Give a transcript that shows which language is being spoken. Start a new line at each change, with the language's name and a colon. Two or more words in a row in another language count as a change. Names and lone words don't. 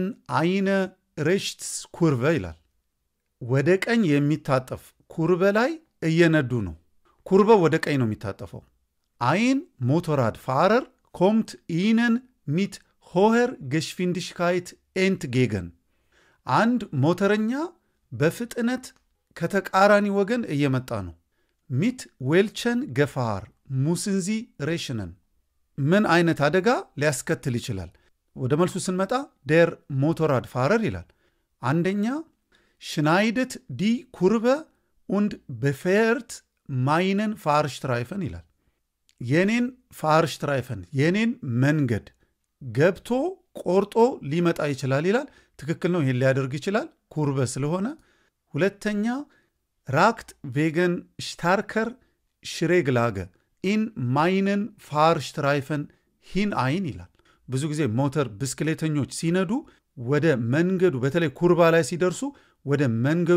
German: Eine Rechtskurve
Amharic: ይላል። ወደ ቀኝ የሚታጠፍ ኩርበ ላይ እየነዱ ነው። ኩርበው ወደ ቀኝ ነው የሚታጠፈው።
German: Ein Motorradfahrer kommt Ihnen mit hoher Geschwindigkeit entgegen
Amharic: አንድ ሞተረኛ በፍጥነት ከተቃራኒ ወገን እየመጣ ነው።
German: Mit welcher Gefahr müssen Sie rechnen
Amharic: ምን አይነት አደጋ ሊያስከትል ይችላል? ወደ መልሱ ስንመጣ
German: Der Motorradfahrer
Amharic: ይላል። አንደኛ
German: schneidet die Kurve und befährt meinen Fahrstreifen
Amharic: ይላል። የኔን ፋርሽትራይፈን የኔን መንገድ ገብቶ ቆርጦ ሊመጣ ይችላል ይላል። ትክክል ነው። ይሄን ሊያደርግ ይችላል ኩርበ ስለሆነ። ሁለተኛ
German: rückt wegen stärkerer Schräglage in meinen Fahrstreifen hinein
Amharic: ይላል። ብዙ ጊዜ ሞተር ብስክሌተኞች ሲነዱ ወደ መንገዱ በተለይ ኩርባ ላይ ሲደርሱ ወደ መንገዱ